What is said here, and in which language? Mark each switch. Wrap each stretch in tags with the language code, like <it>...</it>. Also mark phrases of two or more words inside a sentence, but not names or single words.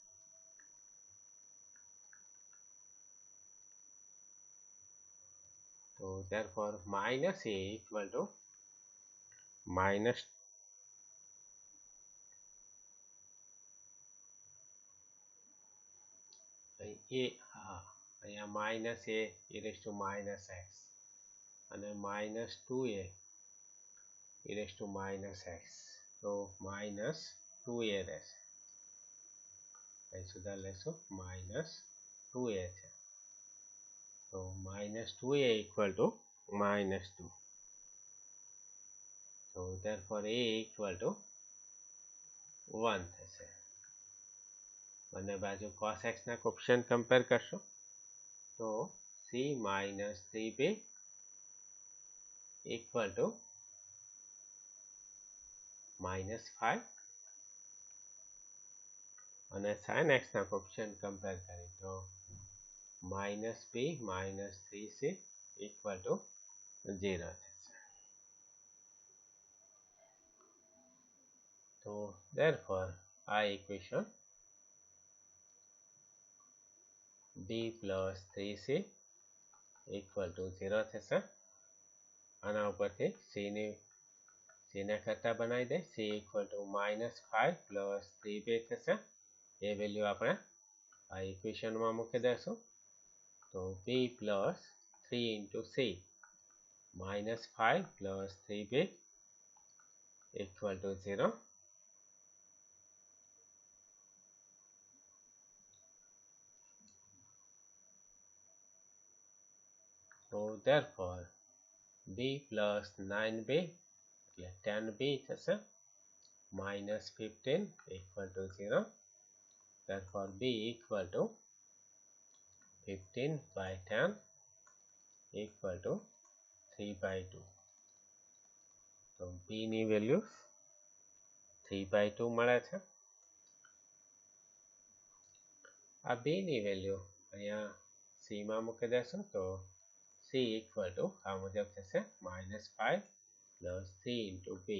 <en>So therefore -a equal to minus અહીંયા -a e raised to -x અને -2a e raised to -x</en> <gu>તો -2a રહેશે અહીં સુધા લેશું -2a છે તો</gu> <en>-2a equal to -2. So therefore a equal to</en> <gu>1 થશે બંને બાજુ cos x ના</gu> <en>coefficient compare</en> <gu>કરશો તો c -3b</gu> <en>equal to -5</en> <gu>અને sin x ના</gu> <en>coefficient compare</en> <gu>કરીએ તો -b -3c</gu> <en>equal to 0</en> <gu>થશે. તો therefore આ ઇક્વેશન</gu> <en>b plus 3c equal to 0</en> <gu>થશે આના ઉપરથી c ને કરતા બનાવી દે</gu> <en>c equal to -5 plus 3b</en> <gu>થશે એ વેલ્યુ આપણે આ ઇક્વેશનમાં મૂકી દઈશું તો</gu> <en>b plus 3 into c -5 plus 3b equal to 0. So therefore b plus 9b</en> <gu>એટલે 10b થશે</gu> <en>-15 equal to 0. Therefore b equal to 15 by 10 equal to 3/2.</en> <gu>તો b ની વેલ્યુ 3/2 મળે છે. આ b ની વેલ્યુ અહીંયા c માં મૂકી દેશું તો c</gu> <en>equal to</en> <gu>આ મુજબ થશે -5</gu> <en>plus 3 into b.</en>